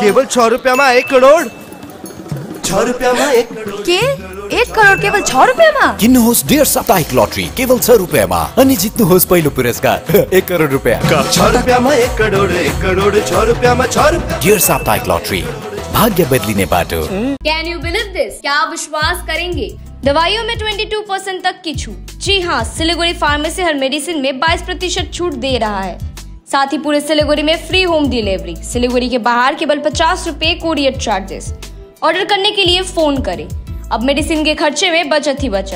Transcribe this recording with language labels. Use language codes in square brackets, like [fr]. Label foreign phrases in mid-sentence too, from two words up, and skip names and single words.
[hi] केवल ₹6 में 1 करोड़ ₹6 1 करोड़ के 1 करोड़ केवल ₹6 [ne] किन्नुहोस् डेढ साप्ताहिक लटरी केवल ₹6 अनि जित्नुहोस् पहिलो पुरस्कार 1 करोड रुपैयाँ। [hi] ₹6 1 करोड़ 1 करोड़ ₹6 [ne] डेढ साप्ताहिक लटरी भाग्य बदलिने बाटो। [en] Can you believe this? [hi] क्या आप विश्वास करेंगे? दवाइयों में 22% तक की छूट। जी हाँ, सिलीगुड़ी फार्मेसी हर मेडिसिन में 22% छूट दे रहा है। साथ ही पूरे सिलीगुड़ी में [en] free home delivery. [hi] सिलीगुड़ी के बाहर केवल ₹50 [en] courier charges. [hi] ऑर्डर करने के लिए फोन करें। अब मेडिसिन के खर्चे में बचत ही बचत।